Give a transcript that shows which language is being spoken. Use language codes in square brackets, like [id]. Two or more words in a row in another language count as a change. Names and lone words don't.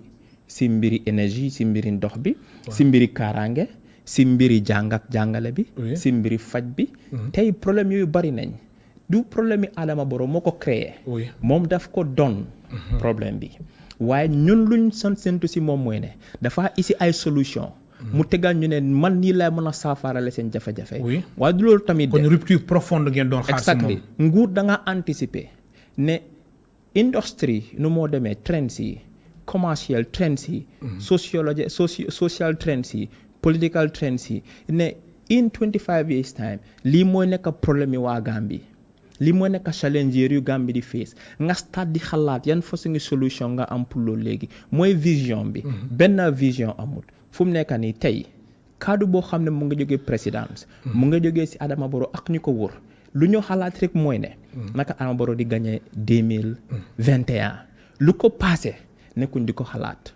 [wo] si mbiri énergie si mbiri ndox bi si mbiri kaaraange si mbiri jàng ak jàngale bi si mbiri faj bi tey problème yooyu bari nañ du problème yi Adama Barrow moo ko créé moom daf ko doon problème bi waaye ñun luñ sentu si moom mooy ne dafa isi ay solution mu tegal ñu ne man nii lay mën a saafarale seen jafe-jafe waaye du loolu tamit kon [fr] rupture profonde [wo] ngeen doon xaar si moom exactly nguur da nga anticiper ne industrie nu moo demee trends yi [en] commercial trends [wo] yi [en] social trends [wo] yi [en] political trends [wo] yi ne [en] in 25 years [wo] time lii mooy nekk problème yi waa Gambie lii mooy nekk challenger yu Gambie di face nga start di xalaat yan façon solution nga am pour loolu léegi mooy vision bi benn vision amul fu mu nekk nii tey kaddu boo xam ne mu nga jógee présidence mu nga jógee si Adama Barrow ak ñu ko wër lu ñu xalaat rek mooy ne naka Adama Barrow di gagné 2021 lu ko passé nekkuñ di ko xalaat.